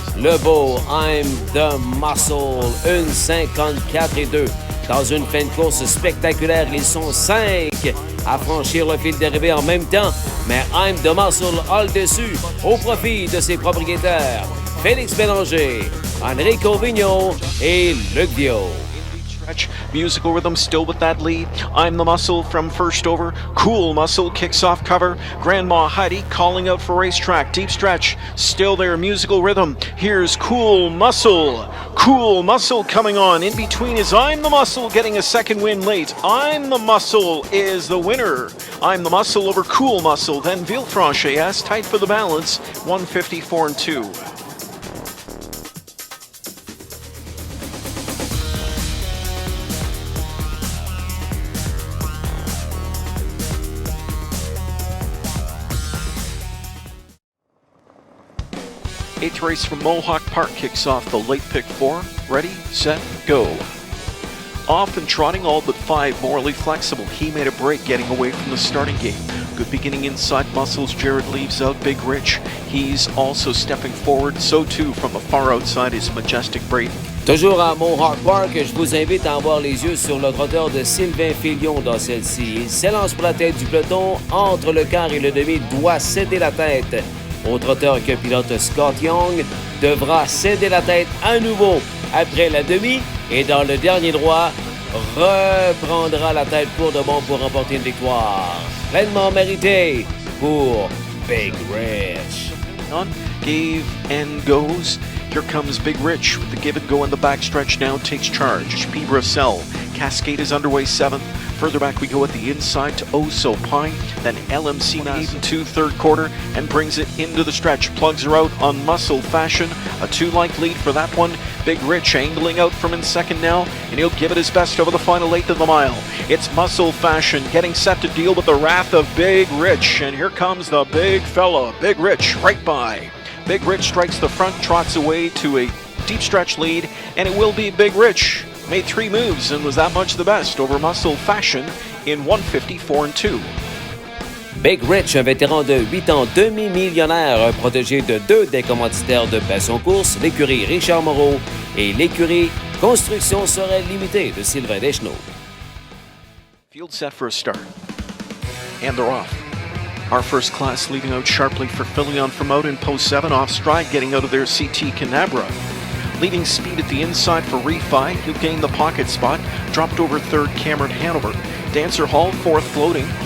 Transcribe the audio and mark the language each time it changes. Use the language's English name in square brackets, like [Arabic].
[French] Le beau I'm the Muscle, 1,54 et 2. Dans une fin de course spectaculaire, ils sont 5 à franchir le fil d'arrivée en même temps, mais I'm the Muscle a le dessus au profit de ses propriétaires Félix Bélanger, Enrico Vigneault et Luc Viaud. [English] Musical Rhythm still with that lead. I'm the Muscle from first over. Cool Muscle kicks off cover. Grandma Heidi calling out for racetrack. Deep Stretch still there. Musical Rhythm. Here's Cool Muscle. Cool Muscle coming on. In between is I'm the Muscle getting a second win late. I'm the Muscle is the winner. I'm the Muscle over Cool Muscle. Then Villefranche tight for the balance. 154 and 2. Eighth race from Mohawk Park kicks off the late pick 4. Ready, set, go. Off and trotting all but 5, morally flexible. He made a break getting away from the starting gate. Good beginning inside Muscles. Jared leaves out Big Rich. He's also stepping forward. So too from the far outside is Majestic Brady. [French] Toujours à Mohawk Park, je vous invite à avoir les yeux sur le trotteur de Sylvain Filion dans celle-ci. Il s'élance pour la tête du peloton. Entre le quart et le demi, doit céder la tête au trotteur que pilote Scott Young, devra céder la tête à nouveau après la demi et dans le dernier droit, reprendra la tête pour de bon pour remporter une victoire. Pleinement méritée pour Big Rich. [English] On, gave and goes. Here comes Big Rich with the give and go in the backstretch now takes charge. P. Russell. Cascade is underway 7th. Further back we go at the inside to Oh So Pine. Then LMC 8 third quarter and brings it into the stretch. Plugs her out on Muscle Fashion. A 2-length lead for that one. Big Rich angling out from in second now, and he'll give it his best over the final 8th of the mile. It's Muscle Fashion getting set to deal with the wrath of Big Rich. And here comes the big fella, Big Rich, right by. Big Rich strikes the front, trots away to a deep stretch lead, and it will be Big Rich. Made 3 moves and was that much the best over Muscle Fashion in 154 and 2. [French] Big Rich, un vétéran de 8 ans, demi-millionnaire, protégé de 2 des commanditaires de Passion Course, l'écurie Richard Moreau et l'écurie Construction Sorel Limitée de Sylvain Deschenaux. [English] Field set for a start. And they're off. Our first class leading out sharply for Filion from out in post 7, off stride getting out of their CT Canabra. Leading speed at the inside for Refi. He'll gain the pocket spot. Dropped over 3rd, Cameron Hanover. Dancer Hall, 4th floating.